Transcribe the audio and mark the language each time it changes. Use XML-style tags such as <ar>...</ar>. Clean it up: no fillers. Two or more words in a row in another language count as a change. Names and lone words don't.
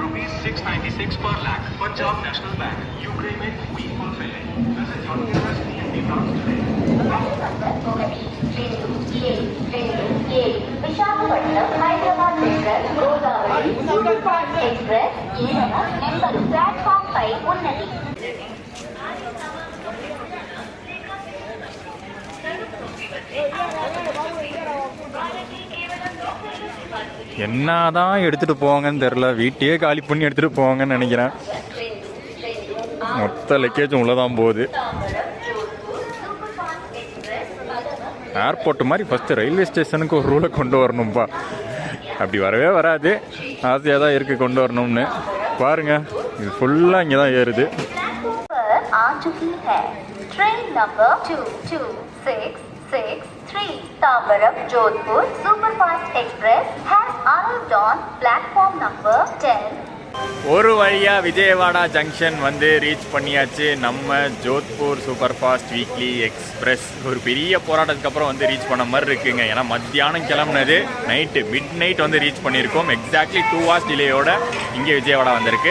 <en>696 per lakh. Punjab National Bank. UPI में we fulfill it. Visit your nearest PNB branch today.</en> <te>విశాఖపట్నం హైదరాబాద్ ఎక్స్ప్రెస్ గోదావరి సూపర్ ఫాస్ట్ ఎక్స్ప్రెస్ ఏదైనా</te> <en>number platform</en> <te>పై ఉన్నది.</te> <ta>என்னதான் எடுத்துட்டு போவாங்கன்னு தெரியல, வீட்டையே காலி பண்ணி எடுத்துட்டு போவாங்கன்னு நினைக்கிறேன். மொத்த லக்கேஜும் உள்ளதான் போகுது. ஏர்போர்ட் மாதிரி ஃபஸ்ட்டு</ta> <en>railway station</en> <ta>ஒரு ரூலை கொண்டு வரணும்ப்பா. அப்படி வரவே வராது, ஆசையாக தான் இருக்குது கொண்டு வரணும்னு. பாருங்க, இது ஃபுல்லாக இங்கே தான் ஏறுது.</ta> <en>train number 22663 Tambaram Jodhpur superfast express has arrived on platform number 10.</en> <ta>ஒரு வழியாக விஜயவாடா ஜங்ஷன் வந்து ரீச் பண்ணியாச்சு. நம்ம ஜோத்பூர் சூப்பர் ஃபாஸ்ட் வீக்லி எக்ஸ்பிரஸ் ஒரு பெரிய போராட்டத்துக்கு அப்புறம் வந்து ரீச் பண்ண மாதிரி இருக்குங்க. ஏன்னா மத்தியானம் கிளம்புனது</ta> <en>night mid night</en> <ta>வந்து ரீச் பண்ணியிருக்கோம்.</ta> <en>exactly 2 hours delay</en> <ta>இங்கே விஜயவாடா வந்திருக்கு.</ta>